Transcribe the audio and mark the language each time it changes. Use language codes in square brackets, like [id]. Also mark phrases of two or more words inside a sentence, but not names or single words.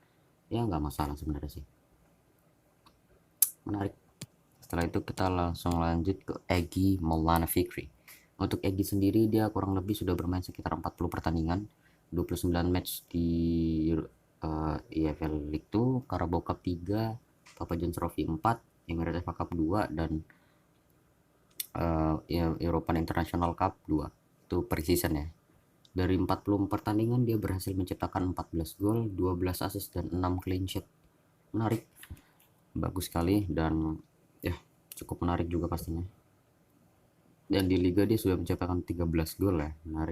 [id] Ya nggak masalah sebenarnya sih. Menarik. Setelah itu kita langsung lanjut ke Egy Maulana Fikri. Untuk Egy sendiri dia kurang lebih sudah bermain sekitar 40 pertandingan, 29 match di EFL League 2, Carabao Cup 3, Papa John's Trophy 4, Emirates FA Cup 2 dan European International Cup 2. Itu per season ya. Dari 40 pertandingan dia berhasil menciptakan 14 gol, 12 assist dan 6 [en] clean sheet. [id] Menarik. Bagus sekali dan ya cukup menarik juga pastinya. Dan di liga dia sudah menciptakan 13 gol ya, menarik.